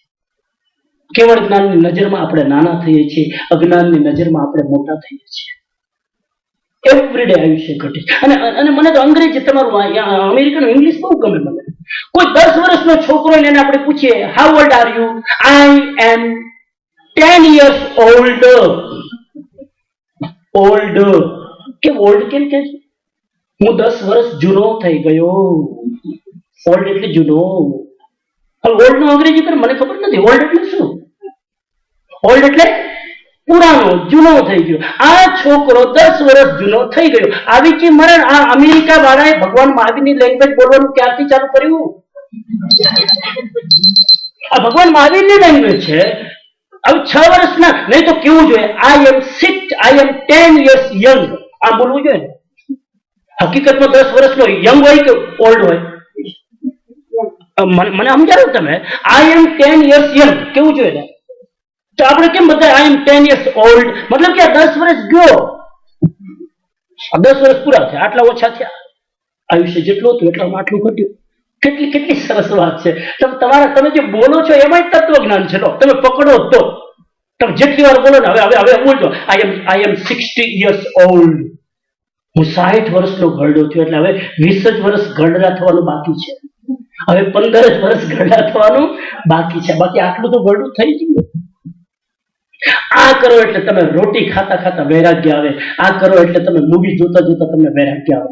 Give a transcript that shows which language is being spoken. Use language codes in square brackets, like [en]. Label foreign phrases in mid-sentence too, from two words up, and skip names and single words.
[gu] કેવળ જ્ઞાનની નજરમાં આપણે નાના થઈએ છીએ, અજ્ઞાનની નજરમાં આપણે મોટા થઈએ છીએ. એવરીડે આયુષ્ય ઘટે. અને મને તો અંગ્રેજી, તમારું [en] American English [gu] બહુ ગમે મને. કોઈ 10 વર્ષનો છોકરો એને આપણે પૂછીએ, [en] How old are you? I am 10 years old. [gu] કેમ ઓલ્ડ કેમ કે? હું 10 વર્ષ જૂનો થઈ ગયો. ઓલ્ડ એટલે જૂનો. ઓલ્ડ નું અંગ્રેજી પર મને ખબર નથી. ઓલ્ડ એટલે શું? ઓલ્ડ એટલે પુરાનો, જૂનો થઈ ગયો. આ છોકરો 10 વર્ષ જૂનો થઈ ગયો. આવી કે મરણ. આ અમેરિકા વાળાએ ભગવાન મહાવીરની લેંગ્વેજ બોલવાનું ક્યારથી ચાલુ કર્યું? આ ભગવાન મહાવીરની લેંગ્વેજ છે. હવે 6 વર્ષના નહીં તો કેવું જોઈએ? [en] I am 10 years young. [gu] આ બોલવું જોઈએ ને. હકીકતમાં 10 વર્ષનો યંગ હોય કે ઓલ્ડ હોય? મને સમજાવો તમે. [en] I am 10 years young [gu] કેવું જોઈએ ને? તો આપણે કેમ બધા [en] I am 10 years old? [gu] મતલબ કે 10 વર્ષ ગયો. 10 વર્ષ પૂરા થયા, આટલા ઓછા થયા. આયુષ્ય જેટલું હતું એટલામાં આટલું ઘટ્યું. કેટલી સરસ વાત છે. તમે જે બોલો છો એમાં તત્વજ્ઞાન છે. તમે પકડો તો તમે જેટલી વાર બોલો ને, હવે બોલજો, [en] I am 60 years old. [gu] હું 60 વર્ષનો ઘરડો થયો. એટલે હવે 20 જ વર્ષ ઘરડા થવાનું બાકી છે. હવે 15 જ વર્ષ ઘરડા થવાનું બાકી છે. બાકી આટલું તો ઘરડું થઈ ગયું. આ કરો એટલે તમે રોટી ખાતા ખાતા વૈરાગ્ય આવે. આ કરો એટલે તમે મૂવી જોતા જોતા તમને વૈરાગ્ય આવે.